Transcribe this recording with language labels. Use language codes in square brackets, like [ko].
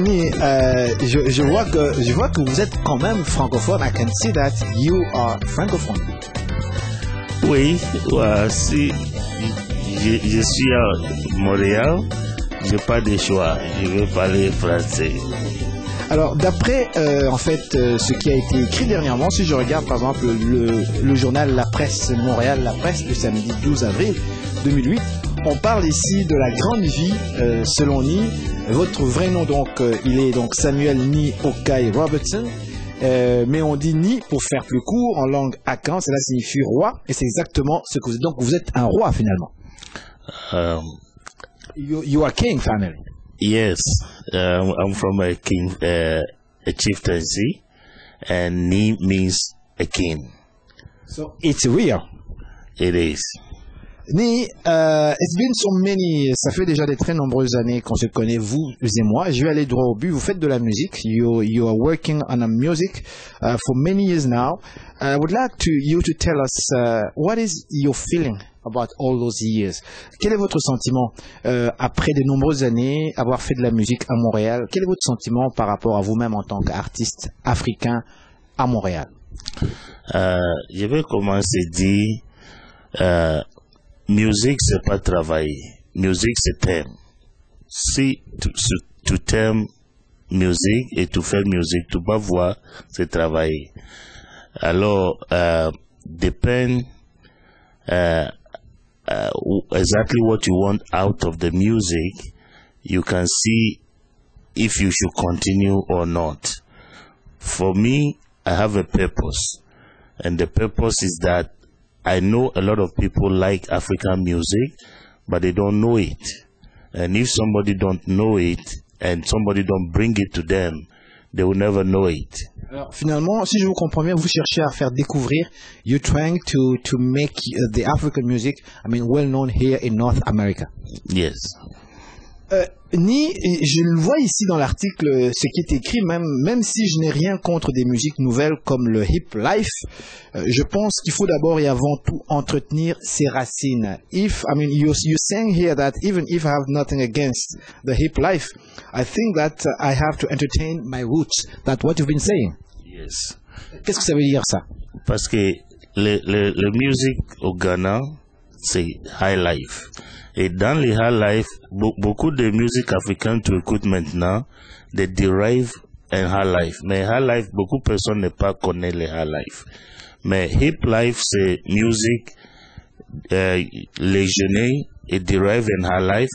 [fr] Ni, je vois que vous êtes quand même francophone. [en] I can see that you are francophone. [fr] Oui, si je suis à Montréal, j'ai pas de choix, je veux parler français. Alors, d'après en fait ce qui a été écrit dernièrement, si je regarde par exemple le journal La Presse Montréal, La Presse du samedi 12 avril 2008, on parle ici de la grande vie selon Ni. Votre vrai nom donc, il est donc Samuel Ni Okai Robertson. Mais on dit Ni pour faire plus court en langue akan, cela signifie roi, et c'est exactement ce que vous êtes. Donc vous êtes un roi finalement. [en] You are king family. Yes, I'm from a king, a chieftaincy, and Ni means a king. So it's real. It is. [fr] Ni, [en] it's been so many, [fr] ça fait déjà de très nombreuses années qu'on se connaît, vous et moi. Je vais aller droit au but. Vous faites de la musique. [en] You are working on a music for many years now. I would like you to tell us what is your feeling about all those years. [fr] Quel est votre sentiment après de nombreuses années avoir fait de la musique à Montréal? Quel est votre sentiment par rapport à vous-même en tant qu'artiste africain à Montréal? Je vais commencer à dire musique, c'est pas travailler. Musique, c'est thème. Si tu t'aimes musique et tu fais musique, tu vas voir, c'est travailler. Alors, [en] depend exactly what you want out of the music, you can see if you should continue or not. For me, I have a purpose. And the purpose is that I know a lot of people like African music, but they don't know it. And if somebody don't know it, and somebody don't bring it to them, they will never know it. [fr] Alors, finalement, si je vous comprends bien, vous cherchez à faire découvrir, [en] you're trying to make the African music, I mean, well known here in North America. Yes. [fr] Ni, je le vois ici dans l'article, ce qui est écrit, même si je n'ai rien contre des musiques nouvelles comme le hip life, je pense qu'il faut d'abord et avant tout entretenir ses racines. [en] I mean, you're saying here that even if I have nothing against the hip life, I think that I have to entertain my roots. That's what you've been saying. Yes. [fr] Qu'est-ce que ça veut dire ça? Parce que le musique au Ghana, c'est high life. Et dans les high life, beaucoup de musique africaine tu écoutes maintenant, [en] they derive [fr] un high life. Mais high life, beaucoup de personnes ne pas connaissent les high life. Mais hip life, c'est musique, les jeunes, et derive un high life.